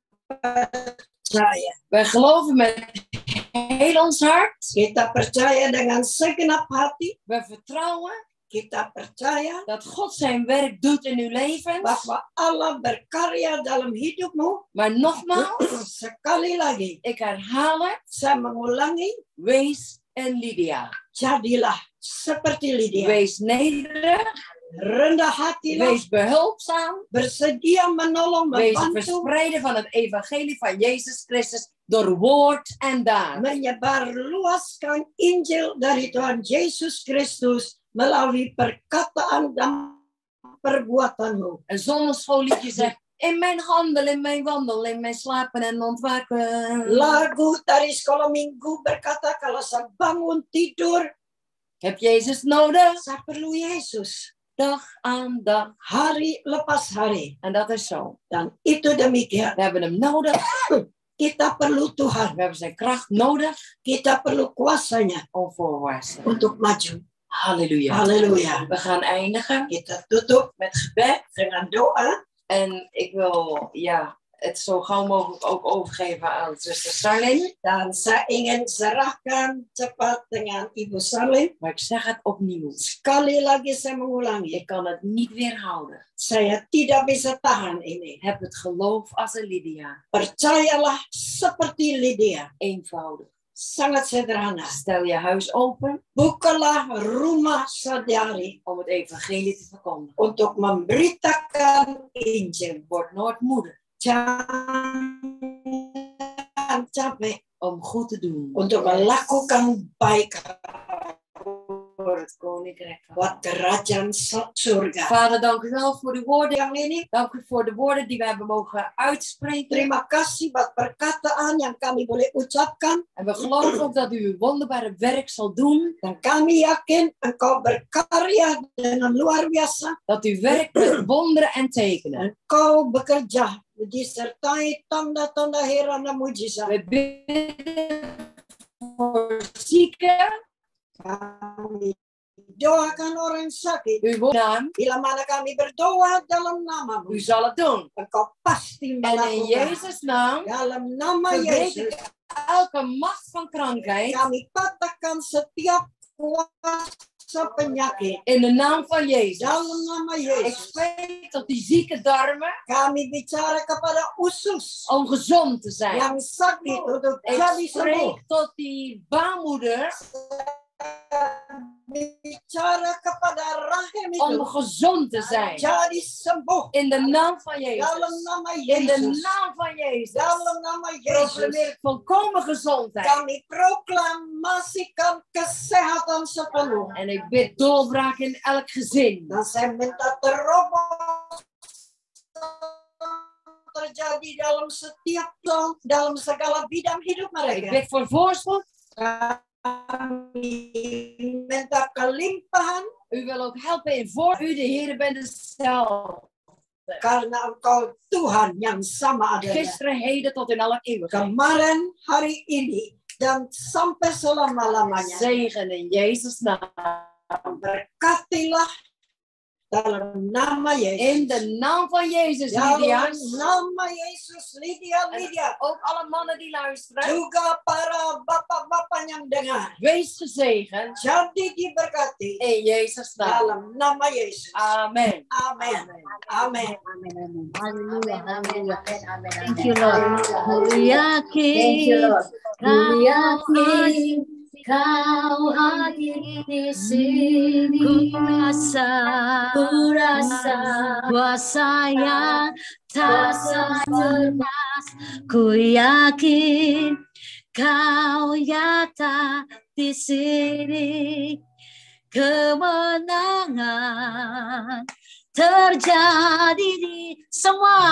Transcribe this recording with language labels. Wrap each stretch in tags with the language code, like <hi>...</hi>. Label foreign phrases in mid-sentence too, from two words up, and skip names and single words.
<id>percaya.</id> <nl>Wij geloven met heel ons hart.</nl> <id>Kita percaya dengan segenap hati.</id> <nl>We vertrouwen.</nl> <id>Kita percaya</id> <nl>Dat God zijn werk doet in uw leven.</nl> <id>bahwa Allah berkarya dalam hidupmu.</id> <nl>Maar nogmaals,</nl> <id>Sekali lagi,</id> <nl>ik herhaal het.</nl> <id>saya mengulangi,</id> <nl>Wees een Lydia.</nl> <id>jadilah seperti Lydia.</id> <nl>Wees nederig.</nl> <id>Rendah hatilah,</id> <nl>Wees behulpzaam.</nl> <id>bersedia menolong,</id> <nl>Wees een</nl> <id>membantu,</id> <nl>verspreider van het evangelie van Jezus Christus door woord en daad.</nl> <id>menyebarluaskan Injil dari Tuhan Yesus Kristus melalui perkataan dan perbuatanmu.</id> <nl>Een zondagschoolliedje zegt, in mijn handel, in mijn wandel, in mijn slapen en ontwaken.</nl> <id>Lagu dari sekolah minggu berkata kalau saya bangun tidur,</id> <nl>Heb Jezus nodig?</nl> <id>saya perlu Yesus.</id> <nl>Dag aan dag.</nl> <id>Hari lepas hari.</id> <nl>En dat is zo.</nl> <id>Dan itu demikian.</id> <nl>We hebben hem nodig.</nl> <id>Kita perlu Tuhan.</id> <nl>We hebben zijn kracht nodig.</nl> <id>Kita perlu kuasanya</id> <nl>Om voorwaarts te gaan.</nl> <id>untuk maju.</id> <nl>Halleluja.</nl> <id>Halleluja.</id> <nl>We gaan eindigen</nl> <id>Kita tutup</id> <nl>met gebed.</nl> <id>dengan doa.</id> <nl>En ik wil het zo gauw mogelijk ook overgeven aan zuster Sarlin.</nl> <id>Dan saya ingin serahkan cepat dengan Ibu Sarlin.</id> <nl>Maar ik zeg het opnieuw.</nl> <id>Sekali lagi saya mengulangi.</id> <nl>Ik kan het niet weerhouden.</nl> <id>Saya tidak bisa tahan ini.</id> <nl>Heb het geloof als een Lydia.</nl> <id>Percayalah seperti Lydia.</id> <nl>Eenvoudig.</nl> <id>Sangat sederhana.</id> <nl>Stel je huis open.</nl> <id>Bukalah rumah saudari</id> <nl>Om het evangelie te verkondigen.</nl> <id>untuk memberitakan Injil.</id> <nl>Word nooit moede.</nl> <id>Jangan capek</id> <nl>Om goed te doen.</nl> <id>untuk melakukan baik</id> <nl>Voor het koninkrijk van</nl> <id>buat kerajaan surga.</id> <nl>Vader, dank u wel voor uw woorden.</nl> <id>Yang ini,</id> <nl>Dank u voor de woorden die we hebben mogen uitspreken.</nl> <id>terima kasih buat perkataan yang kami boleh ucapkan.</id> <nl>En we geloven ook dat u uw wonderbare werk zal doen.</nl> <id>Dan kami yakin engkau berkarya dengan luar biasa.</id> <nl>Dat u werkt met wonderen en tekenen.</nl> <id>Engkau bekerja disertai tanda-tanda heran dan mujizat.</id> <nl>We bidden voor zieken.</nl> <id>Kami doakan orang sakit.</id> <nl>Uw naam.</nl> <id>Bila mana kami berdoa dalam namamu,</id> <nl>U zal het doen.</nl> <id>engkau pasti</id> <nl>En in</nl> <id>melakukan.</id> <nl>Jezus' naam</nl> <id>Dalam nama</id> <nl>verbreek</nl> <id>Yesus,</id> <nl>ik elke macht van krankheid.</nl> <id>kami patahkan setiap kuasa penyakit.</id> <nl>In de naam van Jezus.</nl> <id>Dalam nama</id> <nl>Ik</nl> <id>Yesus,</id> <nl>spreek tot die zieke darmen</nl> <id>kami bicara kepada usus</id> <nl>om gezond te zijn.</nl> <id>yang sakit untuk</id> <nl>Ik</nl> <id>jadi sembuh.</id> <nl>spreek tot die baarmoeder</nl> <id>Bicara kepada rahim</id> <nl>om</nl> <id>itu</id> <nl>gezond te zijn.</nl> <id>jadi sembuh.</id> <nl>In de naam van Jezus.</nl> <id>Dalam nama</id> <nl>In de</nl> <id>Yesus,</id> <nl>naam van Jezus.</nl> <id>dalam nama Yesus,</id> <nl>Proclameer ik volkomen gezondheid.</nl> <id>kami proklamasikan kesehatan sepenuh.</id> <nl>En ik bid doorbraak in elk gezin.</nl> <id>Dan saya minta terobos terjadi dalam segala bidang hidup</id> <nl>Ik</nl> <id>mereka.</id> <nl>bid voor voorspoed.</nl> <id>Kami minta kelimpahan</id> <nl>U wil ook helpen in voor. U de Heer bent zelf.</nl> <id>karena Engkau Tuhan yang sama adanya.</id> <nl>Gisteren, heden tot in alle eeuwigheid.</nl> <id>Kemarin, hari ini, dan sampai selama-lamanya.</id> <nl>Zegen in Jezus' naam.</nl> <id>Berkatilah dalam nama Yesus.</id> <nl>In de naam van Jezus, Lydia.</nl> <id>Dalam nama Yesus, Lydia.</id> <nl>Ook alle mannen die luisteren.</nl> <id>Juga para bapak-bapak yang dengar.</id> <nl>Wees gezegend.</nl> <id>Jadi diberkati.</id> <nl>In Jezus' naam.</nl> <id>Dalam nama Yesus. Amen. Amen. Amen.</id> <en>Hallelujah. Hallelujah. Thank you, Lord. Thank you, Lord.</en> <id>Kau hadir di sini, kuasa yang tak terbatas. Ku yakin kau nyata di sini, kemenangan terjadi di semua.</id>